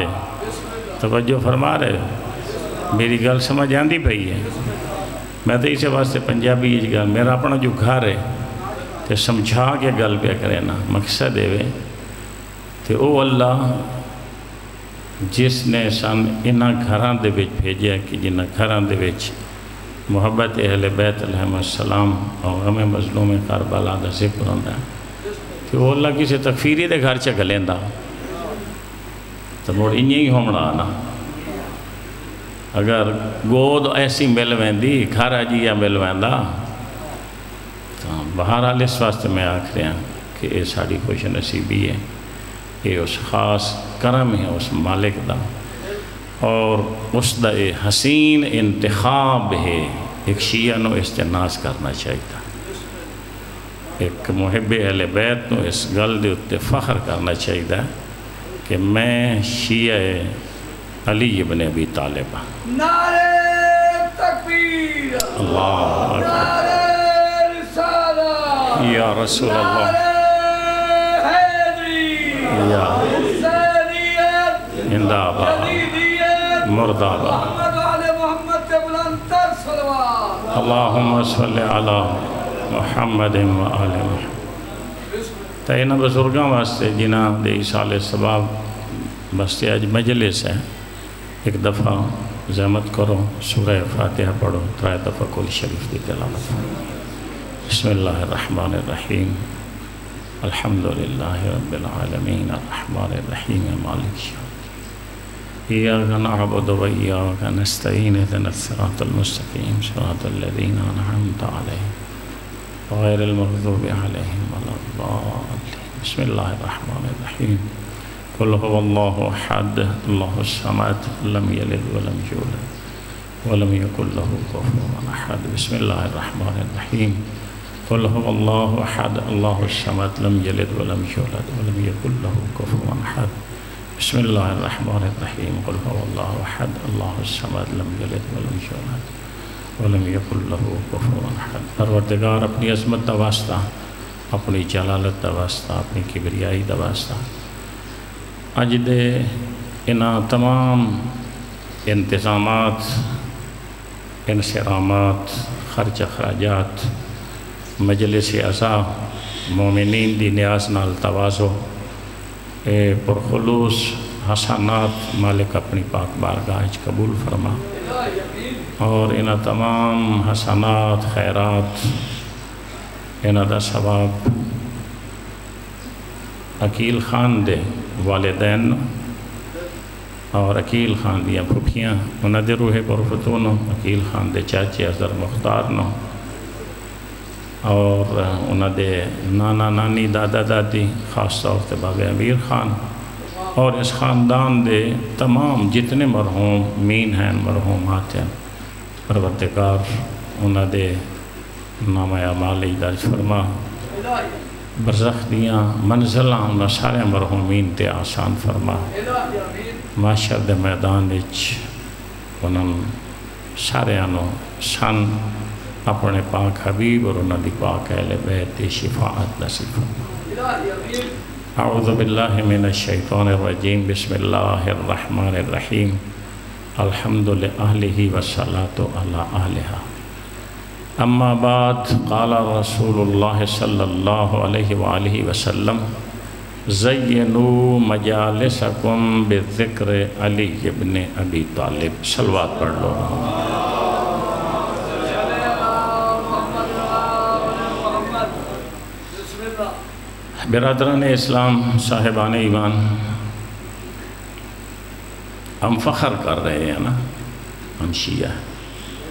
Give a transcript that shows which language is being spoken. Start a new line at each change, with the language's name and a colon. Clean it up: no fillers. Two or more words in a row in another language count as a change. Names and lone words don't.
Punjabi: توجہ فرما رہے ہو؟ میری گل سمجھ آندی پئی ہے؟ میں تو اسے واسطے پنجابی گل میرا اپنا جو گھر ہے تے سمجھا کے گل پہ کرے نا، مقصد ہے تے او اللہ جس نے سن انہاں گھراں دے وچ بھیجیا کہ جنہاں گھراں دے وچ محبت اہل بیت
Arabic: علیہ السلام
Punjabi: اور غم مظلوم کربلا دا ذکر ہوندا ہے کہ وہ اللہ کسی تکفیری دے گھر چ گلیندا تو مڑ انہیں ہی ہومڑا نا۔ اگر گود ایسی مل ویندی گھر اجیا مل ویندا تو بہرحال اس واسطے میں آکھ رہا کہ یہ ساری خوش نصیبی ہے، یہ اس خاص کرم ہے اس مالک دا، اور اس دا حسین انتخاب ہے۔ ایک شیعہ نو استناس کرنا چاہیتا، ایک محب اہل بیت نو اس گل دے اتے فخر کرنا چاہیتا کہ میں شیعہ علی ابن ابی طالب ہوں۔
Urdu: نعرہ تکبیر،
Arabic: اللہ اکبر،
Urdu: نعرہ رسالہ،
Arabic: یا رسول اللہ،
Urdu: نعرہ حیدری، یا حسینیت، زندہ آباد، یزیدیت، مردہ آباد۔ محمد علی محمد کے بلند تر صلوات۔
Arabic: اللہم صلی علی محمد و آل محمد۔
Punjabi: تو انہاں بزرگاں واسطے جنہاں دے ایصال ثواب واسطے اج مجلس ہے، ایک دفعہ زحمت کرو سورہ فاتحہ پڑھو، 3 دفعہ کل شریف دی تلاوت۔
Arabic: بسم اللہ الرحمن الرحیم، الحمدللہ رب العالمین، الرحمن الرحیم، مالک یوم الدین، ایاک نعبد و ایاک نستعین، اهدنا الصراط المستقیم، صراط الذین انعمت علیہم غیر المغضوب علیہم ولا الضالین۔ بسم اللہ الرحمن الرحیم، قل هو اللہ احد اللہ الصمد لم یلد ولم یولد ولم یکن له کفوا احد۔ بسم اللہ الرحمن الرحیم، قل هو اللہ احد اللہ الصمد لم یلد ولم یولد ولم یکن له کفوا احد۔ بسم اللہ الرحمن الرحیم، قل هو اللہ احد اللہ الصمد لم یلد ولم یولد ولم یکن له کفوا احد۔
Punjabi: پروردگار اپنی عظمت دا واسطہ، اپنی جلالت دا واسطہ، اپنی کبریائی دا واسطہ اج دے انہاں تمام انتظامات، انصرامات، خرچ اخراجات، مجلس اعضاء مومنین دی نیاز نال توازو، پرخلوص حسنات مالک اپنی پاک بارگاہ وچ قبول فرما، اور انہاں تمام حسنات خیرات انہاں دا ثواب عقیل خان دے والدین اور عقیل خان دیاں پھپھیاں انہاں دے روح برفتوں نو، عقیل خان دے چاچے اظہر مختار نو، اور انہاں دے نانا نانی دادا دادی، خاص طور سے بابے امیر خان، اور اس خاندان دے تمام جتنے مرحوم مین ہیں، مرحومات ہیں، پروردگار انہاں دے نام اعمال درج فرما، برزخ دیاں منزلاں انہاں سارے مرحومین تے آسان فرما، معاشر دے میدان وچ انہاں سارے انہوں سن اپنے پاک حبیب اور انہاں دی پاک اہل بیت شفاعت نصیب فرما۔
Arabic: اعوذ باللہ من الشیطان الرجیم، بسم اللہ الرحمن الرحیم، الحمد لأہلہ والصلاة علی اہلہا، اما بعد، قال رسول اللہ صلی اللہ علیہ وآلہ وسلم، زینوا مجالسکم بذکر علی ابن ابی طالب۔
Urdu: صلوات پڑھ لو۔ برادران اسلام، صاحبان ایمان، ہم فخر کر رہے ہیں نا، ہم شیعہ ہیں۔